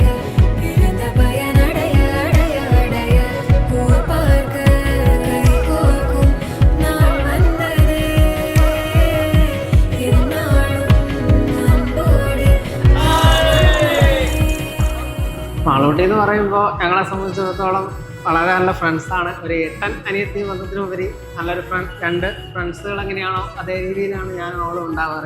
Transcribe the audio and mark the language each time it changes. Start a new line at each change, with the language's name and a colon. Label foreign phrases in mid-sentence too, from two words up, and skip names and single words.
Tamil: பிறந்த பயனடைய அடைய அடைய ஊர் பார்க்க கை கோர்க்கும் நாள் வந்தது என்னாளும் அன்போடே.
Malayalam: മാളൂട്ടി എന്ന് പറയുമ്പോൾ ഞങ്ങളെ സംബന്ധിച്ചിടത്തോളം വളരെ നല്ല ഫ്രണ്ട്സാണ്. ഒരു ഏട്ടൻ അനിയത്തി ബന്ധത്തിനുപരി നല്ലൊരു രണ്ട് ഫ്രണ്ട്സുകൾ എങ്ങനെയാണോ അതേ രീതിയിലാണ് ഞാൻ അവളും ഉണ്ടാവാറ്.